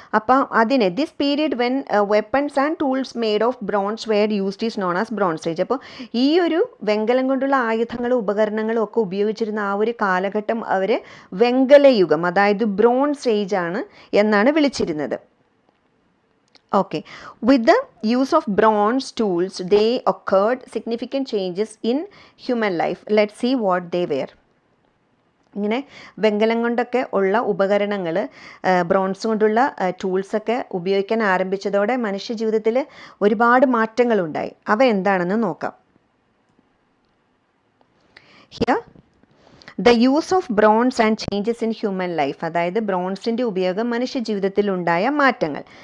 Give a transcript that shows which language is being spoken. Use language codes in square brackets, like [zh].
[ml] അപ്പം അതിന് [en] This period when weapons and tools made of bronze were used is known as bronze age. [ml] അപ്പോൾ ഈ ഒരു വെങ്കലം കൊണ്ടുള്ള ആയുധങ്ങളും ഉപകരണങ്ങളും ഒക്കെ ഉപയോഗിച്ചിരുന്ന ആ ഒരു കാലഘട്ടം അവർ വെങ്കലയുഗം, അതായത് ബ്രോൺസ് ഏജ് ആണ് എന്നാണ് വിളിച്ചിരുന്നത്. [en] Okay, with the use of bronze tools, they occurred significant changes in human life. Let's see what they were. [ml] ഇങ്ങനെ വെങ്കലം കൊണ്ടൊക്കെ ഉള്ള ഉപകരണങ്ങൾ, ബ്രോൺസ് കൊണ്ടുള്ള ടൂൾസൊക്കെ ഉപയോഗിക്കാൻ ആരംഭിച്ചതോടെ മനുഷ്യ ജീവിതത്തിൽ ഒരുപാട് മാറ്റങ്ങളുണ്ടായി. അവ എന്താണെന്ന് നോക്കാം. [en] here the use of bronze and changes in human life, [ml] അതായത് ബ്രോൺസിൻ്റെ ഉപയോഗം മനുഷ്യ ജീവിതത്തിൽ ഉണ്ടായ മാറ്റങ്ങൾ.